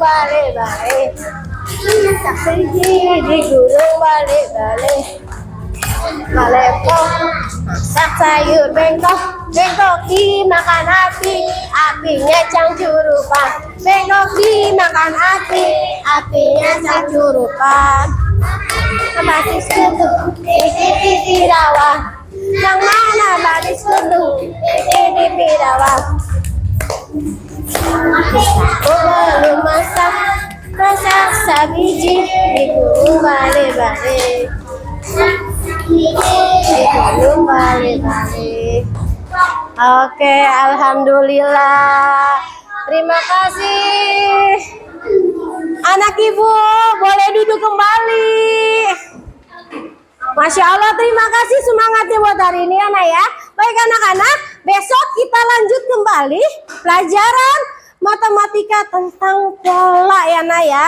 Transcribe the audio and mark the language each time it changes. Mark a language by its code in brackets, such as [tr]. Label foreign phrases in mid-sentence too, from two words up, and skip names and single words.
[bjn] bale-bale, saksa biji digulung bale-bale, malepok, masak sayur bengkok, bengkok dimakan api, apinya cangcurupan, bengkok dimakan api, apinya cangcurupan. Batis kutu, dikit pirawang, nang mana batis kutu, dikit pirawang. Aku belum masak, masak sabiji, digulung bale-bale, digulung bale-bale. [id] Oke, alhamdulillah. Terima kasih. Anak ibu boleh duduk kembali. [ar] Masya Allah, [id] terima kasih semangatnya buat hari ini anak ya. Baik anak-anak, besok kita lanjut kembali pelajaran matematika tentang pola ya Nak ya.